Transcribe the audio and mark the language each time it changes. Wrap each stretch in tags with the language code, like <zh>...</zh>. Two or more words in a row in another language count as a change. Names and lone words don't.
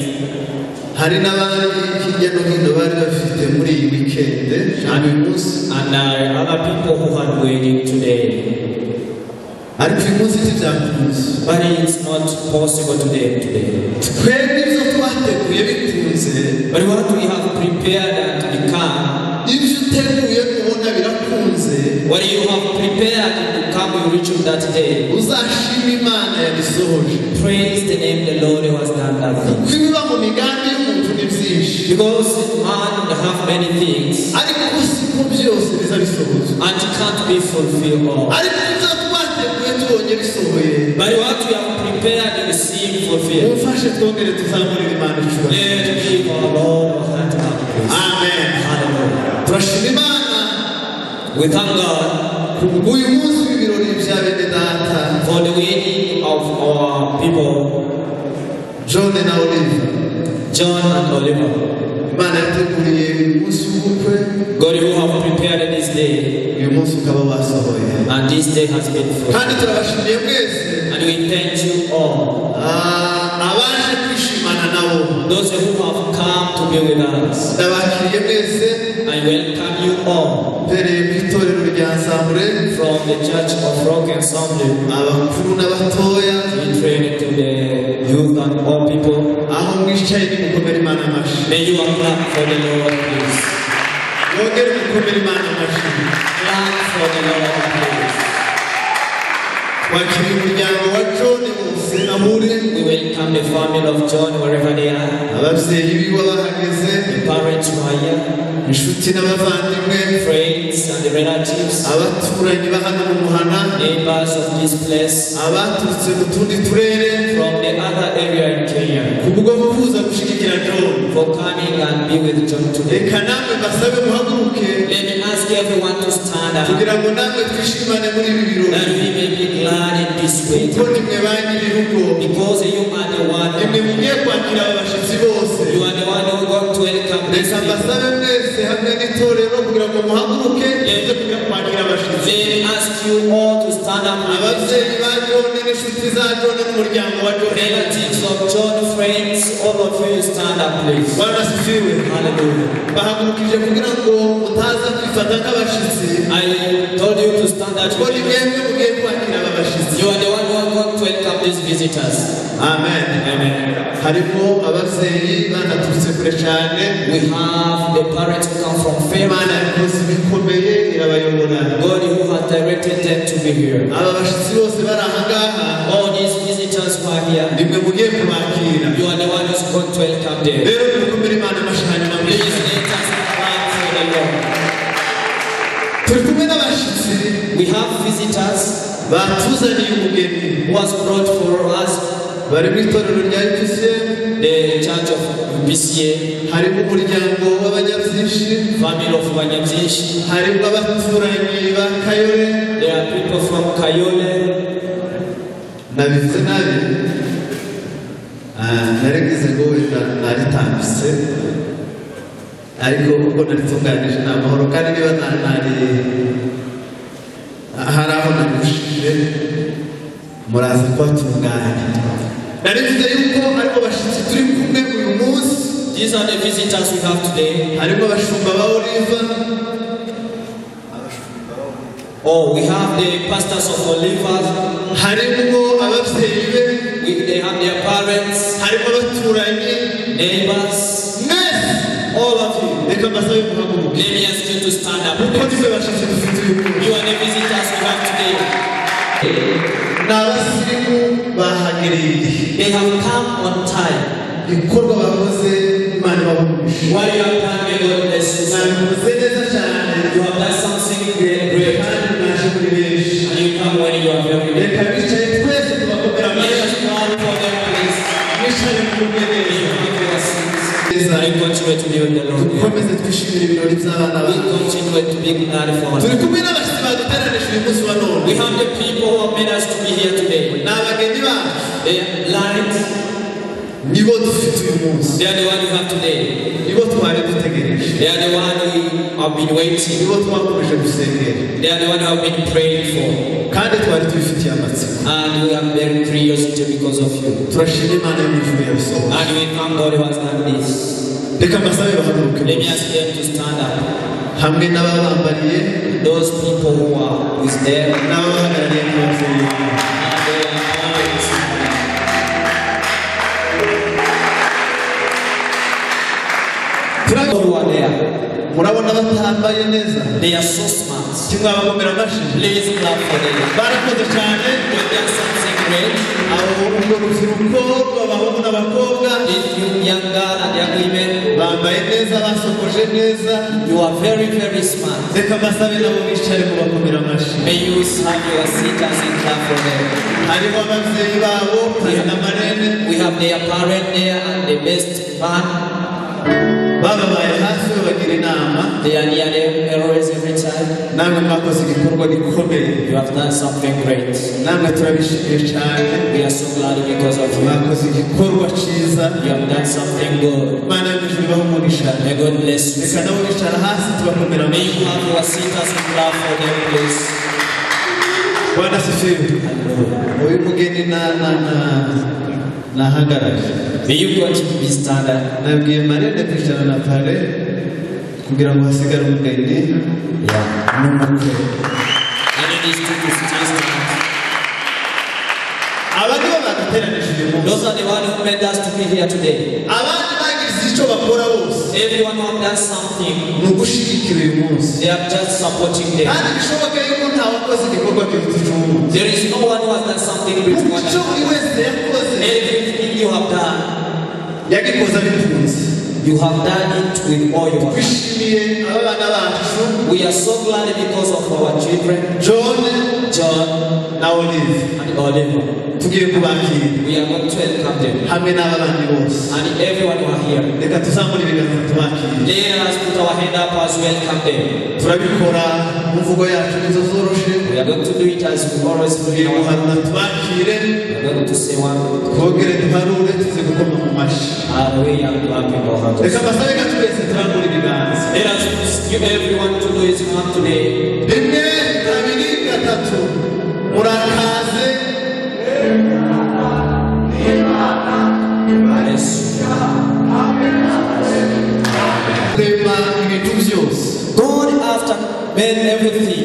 <rw>Hari n'abandi hirya no hino bari bafite muri iyi weekend</rw> <en>and other people who are waiting today.</en> <rw>Ariko uyu munsi ntibyakunze.</rw> <en>But it's not possible today.</en> <rw>Twebwe ibyo twateguye bikunze.</rw> <en>But what we have prepared and become.</en> <rw>Ibyo uteguye kubona birakunze.</rw> <en>What you have prepared time we reach that day,</en> <rw>uzashima Imana yabisohoje.</rw> <en>praise the name of the Lord who has done that thing.</en> <rw>Kubiba mu migambi y'umuntu ni byinshi.</rw> <en>Because man have many things,</en> <rw>Ariko siko byose bizabisohoza.</rw> <en>and it can't be fulfilled all.</en> <rw>Ariko ibyo twateguye tubonye bisohoye.</rw> <en>But what we have prepared to receive fulfilled.</en> <rw>Mufashe twongere tuzamurire Imana icyubahiro.</rw> <en>Let give our Lord our hand up.</en> <rw>Amen.</rw> <en>Hallelujah.</en> <rw>Turashima Imana</rw> <en>We thank God</en> <rw>uyu munsi w'ibirori bya bene data</rw> <en>for the wedding of our people,</en> <rw>John na Olive.</rw> <en>John and Oliver.</en> <rw>Imana yateguriye uyu munsi w'ubukwe.</rw> <en>God who have prepared this day,</en> <rw>Uyu munsi ukaba wasohoye.</rw> <en>and this day has been fulfilled.</en> <rw>Kandi turabashimiye mwese</rw> <en>And we thank you all,</en> <rw>abaje kwishimana nabo.</rw> <en>those who have come to be with us.</en> <rw>Ndabakiriye mwese</rw> <en>I welcome you all</en> <rw>mpereye ku itorero rya Nzamure,</rw> <en>from the Church of Rock Assembly.</en> <rw>abakuru n'abatoya,</rw> <en>We pray to the youth and all people.</en> <rw>aho mwicaye nimukomere Imana amashyi.</rw> <en>May you clap for the Lord, please.</en> <rw>Mwongere mukomere Imana amashyi.</rw> <en>Clap for the Lord, please.</en> <rw>Wakiriye umuryango wa John bose aho uri.</rw> <en>We welcome the family of John wherever they are.</en> <rw>Ababyeyi biwe bahageze,</rw> <en>The parents who are here,</en> <rw>inshuti n'abavandimwe,</rw> <en>friends and the relatives,</en> <rw>abaturanyi ba hano mu Muhana,</rw> <en>neighbors of this place,</en> <rw>abaturutse mu tundi turere</rw> <en>from the other area in Kenya,</en> <rw>kubwo kuza gushyigikira John.</rw> <en>for coming and be with John today.</en> <rw>Reka namwe basabe muhaguruke</rw> <en>Let me ask everyone to stand up,</en> <rw>kugira ngo namwe twishimane muri ibi birori.</rw> <en>that we may be glad in this way.</en> <rw>Kuko nimwe ba nyir'urugo,</rw> <en>Because you are the one,</en> <rw>nimwe mugiye kwakira aba bashyitsi bose.</rw> <en>you are the one who got to welcome this</en> <rw>Reka</rw> <en>people.</en> <rw>mbasabe mwese hamwe n'itorero kugira ngo muhaguruke muze kujya kwakira abashyitsi.</rw> <en>Let me ask you all to stand up with us.</en> <rw>Ababyeyi ba John n'inshuti za John n'umuryango wa John.</rw> <en>Relatives of John, friends, all of you stand up, please.</en> <sw>Bwana asifiwe.</sw> <en>Hallelujah.</en> <rw>Bahagurukije kugira ngo mutaza kwifata nk'abashyitsi.</rw> <en>I told you to stand up.</en> <rw>Kuko ni mwebwe mugiye kwakira aba bashyitsi.</rw> <en>You are the one who are going to welcome these visitors.</en> <rw>Amen.</rw> <en>Amen.</en> <rw>Harimo ababyeyi banaturutse kure cyane.</rw> <en>We have the parents who come from fair.</en> <rw>Imana yakoze ibikomeye irabayobora.</rw> <en>God who has directed them to be here.</en> <rw>Aba bashyitsi bose bari aha ngaha</rw> <en>All these visitors who are here,</en> <rw>nimwe mugiye kubakira.</rw> <en>you are the one who's going to welcome them.</en> <rw>Rero mukomere Imana amashyi hanyuma</rw> <en>Please</en> <rw>mwese.</rw> <en>let us clap for the Lord.</en> <rw>Turi kumwe n'abashyitsi</rw> <en>We have visitors</en> <rw>batuzaniye umugeni.</rw> <en>who was brought for us,</en> <rw>Bari mu itorero rya UPCM.</rw> <en>the Church of BCA,</en> <rw>Harimo umuryango w'abanyabyinshi.</rw> <en>family of Wanyamzish.</en> <rw>Harimo abaturanyi ba Kayore.</rw> <en>There are people from Kayole.</en> <rw>Nabivuze nabi. Naregeze ngo wenda naritambitse. Ariko ubwo naritunganije ni amahoro kandi niba hari aho nagushije muraza kubatunganya. Narivuze yuko ariko bashyitsi turi kumwe uyu munsi.</rw> <en>These are the visitors we have today.</en> <rw>Harimo abashumba ba Oliva.</rw> <en>Oh, we have the pastors of Oliver.</en> <rw>Harimo ababyeyi be.</rw> <en>They have their parents,</en> <rw>Harimo abaturanyi.</rw> <en>neighbors,</en> <rw>Mwese</rw> <en>all of you.</en> <rw>reka mbasabe muhaguruke.</rw> <en>Let me ask you to stand up.</en> <rw>Kuko nimwe bashyitsi dufite uyu munsi.</rw> <en>You are the visitors we have today.</en> <rw>Ni abasirimu bahagereye.</rw> <en>They have come on time.</en> <rw>Ibikorwa bakoze Imana ibahumurije.</rw> <en>What you have done, may God bless you.</en> <rw>Nabikoze neza cyane.</rw> <en>You have done something great.</en> <rw>Kandi mwaje muri benshi.</rw> <en>And you come when you are very ready.</en> <rw>Reka bicaye twese tubakomera</rw> <en>Let</en> <rw>amashyi.</rw> <en>us clap for them, please.</en> <rw>Mwicaye kumwe neza.</rw> <en>And we continue to be with the Lord.</en> <rw>Dukomeze twishimire ibirori by'abana</rw> <en>We</en> <rw>bacu.</rw> <en>continue to be glad for</en> <rw>Turi</rw> <en>us.</en> <rw>kumwe n'abashyitsi baduteranije uyu munsi wa none.</rw> <en>We have the people who have made us to be here today.</en> <rw>Ni abageni bacu.</rw> <en>They are light.</en> <rw>Nibo dufite uyu munsi.</rw> <en>They are the one we have today.</en> <rw>Nibo twari dutegereje.</rw> <en>They are the one we have been waiting.</en> <rw>Nibo twakomeje gusengera.</rw> <en>They are the one we have been praying for.</en> <rw>Kandi twari tubifitiye amatsiko.</rw> <en>And we are very curiosity because of you.</en> <rw>Turashima Imana yo mu ijuru yabisohoye.</rw> <en>And we thank God who has done this.</en> <rw>Reka mbasabe bahaguruke.</rw> <en>Let me ask them to stand up.</en> <rw>Hamwe n'ababambariye</rw> <en>Those people who are with them.</en> <rw>n'ababahagarariye ku babyeyi.</rw> <en>And they are always. Who are there?</en> <rw>Murabona batambaye neza.</rw> <en>They are so smart. smarts.</en> <rw>kimwabakomera amashyi</rw> <en>Please clap for them.</en> <rw>barakoze cyane</rw> <en>They've done something great.</en> <rw>abo urwo rubyiruko rw'abahungu n'abakobwa</rw> <en>If you young girl and young women,</en> <rw>bambaye neza basokoje neza</rw> <en>you are very, very smart.</en> <rw>reka mbasabe nabo bicare mu bakomera amashyi</rw> <en>May you have your seaters and clap for them.</en> <rw>hariho ababyeyi babo hari na marene</rw> <en>We have their parent there and the best man.</en> <rw>bababaye hafi babagira inama</rw> <en>They are near them always every time.</en> <rw>namwe mwakoze igikorwa gikomeye</rw> <en>You have done something great.</en> <rw>namwe turabishimiye cyane</rw> <en>We are so glad because of you.</en> <rw>mwakoze igikorwa cyiza</rw> <en>You have done something good.</en> <rw>imana yo mu ijuru ibahe umugisha</rw> <en>May God bless you.</en> <rw>reka nabo bicara hasi tubakomera</rw> <en>May</en> <rw>amashyi</rw> <en>you have your seaters and clap for them, please.</en> <sw>bwana sifiwe</sw> <rw>uyu mugeni nahagarare</rw> <en>May you go to be standard.</en> <rw>nabwiye marene kwicara na pare kugira ngo hasigare umugeni n'umukwe</rw> <en>And it is to stay stand.</en> <rw>aba nibo baduteranije uyu munsi</rw> <en>Those are the ones who made us to be here today.</en> <rw>abandi bagize icyo bakora bose</rw> <en>Everyone who have done something,</en> <rw>ni ugushyigikira uyu munsi</rw> <en>they are just supporting them.</en> <rw>kandi bishoboke yuko nta wakoze igikorwa kiruta icy'umunsi</rw> <en>There is no one who has done something great more</en> <rw>icyo</rw> <en>than</en> <rw>buri wese yakoze</rw> <en>everything you have done.</en> <rw>yagikoze abikunze</rw> <en>You have done it with all your heart.</en> <rw>twishimiye aba bana bacu</rw> <en>We are so glad because of our children,</en> <rw>john</rw> <en>John</en> <rw>na olive</rw> <en>and Oliver.</en> <rw>tugiye kubakira</rw> <en>We are going to welcome them.</en> <rw>hamwe n'aba bandi bose</rw> <en>And everyone who are here.</en> <rw>reka tuzamure ibiganza tubakire</rw> <en>Let us put our hand up as welcome them.</en> <rw>turabikora mu mvugo yacu nizo zoroshe</rw> <en>We are going to do it as we always do</en> <rw>tugiye</rw> <en>in our heart.</en> <rw>guharura tubakire</rw> <en>We are going to say one,</en> <rw>twongere duharure tuze gukoma mu mashyi</rw> <en>we are clapping our hands.</en> <rw>reka mbasabe ga twese turambure ibiganza</rw> <en>Let us give everyone to do his one today.</en> <rw>rimwe kabiri gatatu murakaze</rw> <en>Yes.</en> <rw>kurema ibintu byose</rw> <en>God after made everything.</en>